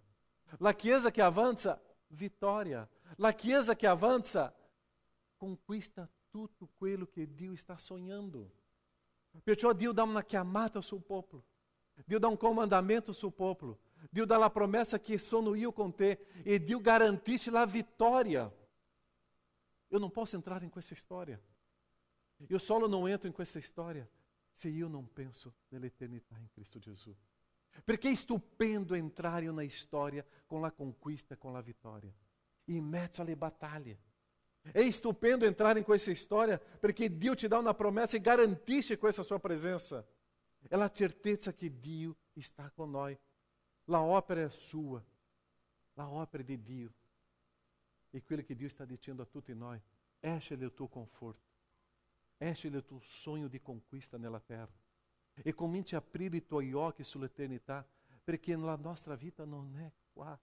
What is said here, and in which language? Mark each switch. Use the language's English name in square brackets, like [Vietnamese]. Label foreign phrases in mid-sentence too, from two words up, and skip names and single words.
[Italian] La chiesa che avanza, vittoria. La chiesa che avanza, conquista tutto quello che Dio sta sognando. Perciò Dio dà una chiamata al suo popolo. Dio dà un comandamento al suo popolo. Dio dà la promessa che sono io con te. E Dio garantisce la vittoria. [Portuguese] Eu não posso entrar em questa história. Eu só não entro em questa história se eu não penso [Italian] nella eternità [Portuguese] em Cristo Jesus. [Italian] Perché è stupendo entrare [Portuguese] na história com a conquista, com a vitória, [Italian] in mezzo alle battaglie. [Portuguese] É estupendo entrar em [Italian] questa história perché Dio ti dà una promessa e garantisce questa sua presença. [Portuguese] É a certeza que Dio está com nós. [Italian] La opera é sua, la opera di Dio. E quello che Dio sta dicendo a tutti noi, esce il tuo conforto, esce il tuo sogno di conquista nella terra e cominci a aprire i tuoi occhi sull'eternità, perché la nostra vita non è qua.